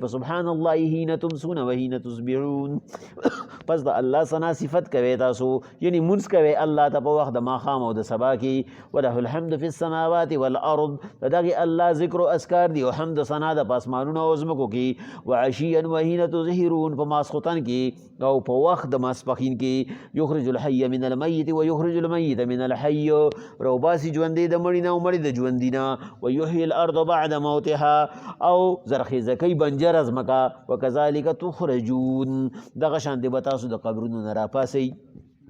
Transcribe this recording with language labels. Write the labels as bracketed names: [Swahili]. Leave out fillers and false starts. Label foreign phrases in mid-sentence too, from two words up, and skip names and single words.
[Arabic] فسبحان الله حین تمسون و حین تصبحون. [Pashto] پس د الله ثنا صفت کوي تاسو یعنی منځ کوي الله ته په وخت د ماښام او د سبا کې. [Arabic] وله الحمد فی السماوات والارض. [Pashto] د دغې الله ذکر و اذکار دي او حمد ثنا د په اسمانونو او ځمکو کې. [Arabic] وعشیا و حین تظهرون. [Pashto] په ماسخوتن کې او په وخت د ماسپښین کې. [Arabic] یخرج الحی من المیت و یخرج المیت من الحی. [Pashto] روباسي ژوندی د مړي نه او مړي د ژوندي نه. [Arabic] ویحیی الارض بعد موتها. [Pashto] او زرخیزه کوي بنجره ځمکه. [Arabic] وکذلک تخرجون. [Pashto] دغه شان دی به تاسو د قبرونو نه راپاسئ.